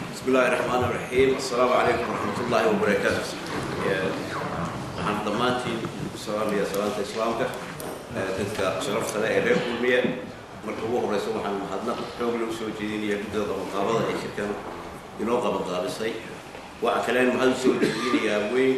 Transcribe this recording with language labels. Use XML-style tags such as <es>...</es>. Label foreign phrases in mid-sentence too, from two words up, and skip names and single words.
<ar>الله الرحمن الرحيم السلام عليكم ورحمة الله وبركاته</ar> <so>waxaan dhammaantiin ku salaamayaa salaanta islaamka dadka sharafta leh ee reer kulmiye marka ugu horeysa waxaan mahadnaq xoog loo soo jeedinayaa guddida qabanqaabada ee shirkan inoo qabanqaabisay waxa kale aan mahad soo jeedinayaa weyn</so>